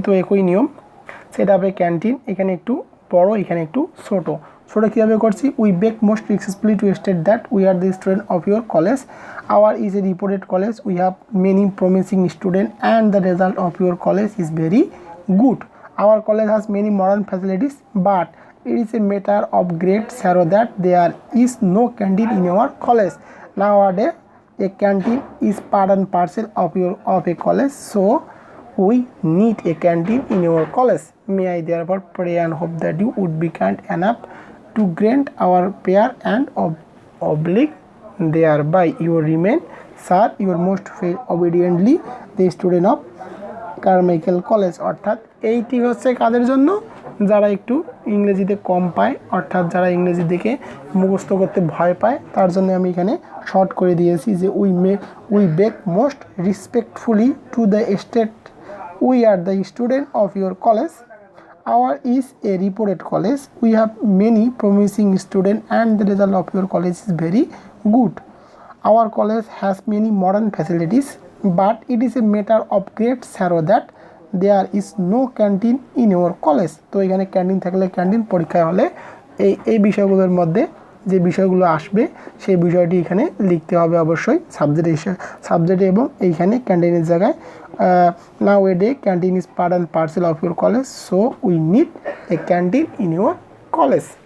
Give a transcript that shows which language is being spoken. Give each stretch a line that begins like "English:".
Bangla: তো একই নিয়ম, সেটা হবে ক্যান্টিন, এখানে একটু বড় এখানে একটু ছোটো কীভাবে করছি।
English: We beg most respectfully to state that we are the student of your college, our is a reported college, we have many promising student and the result of your college is very good. Our college has many modern facilities, but it is a matter of great sorrow that there is no canteen in our college. Nowadays, a canteen is part and parcel of a college, so we need a canteen in our college. May I therefore pray and hope that you would be kind enough to grant our prayer and oblige thereby. You remain, sir, your most obediently, the student of Carmichael college.
Bangla: অর্থাৎ এইটি হচ্ছে কাদের জন্য, যারা একটু ইংরেজিতে কম পায়, অর্থাৎ যারা ইংরেজি দেখে মুখস্থ করতে ভয় পায়, তার জন্য আমি এখানে শর্ট করে দিয়েছি যে
English: We beg most respectfully to the state we are the student of your college. Our is a reputed college. We have many promising students and the result of your college is very good. Our college has many modern facilities, but it is a matter of great sorrow that there is no canteen in our college.
Bangla: তো এখানে canteen থাকলে canteen, পরীক্ষায় হলে এই বিষয়গুলোর মধ্যে যে বিষয়গুলো আসবে সেই বিষয়টি এখানে লিখতে হবে অবশ্যই সাবজেক্টে এবং এইখানে ক্যান্টিনের জায়গায়
English: now a day canteen is part and parcel of your college,
Bangla: so we need a canteen in your college.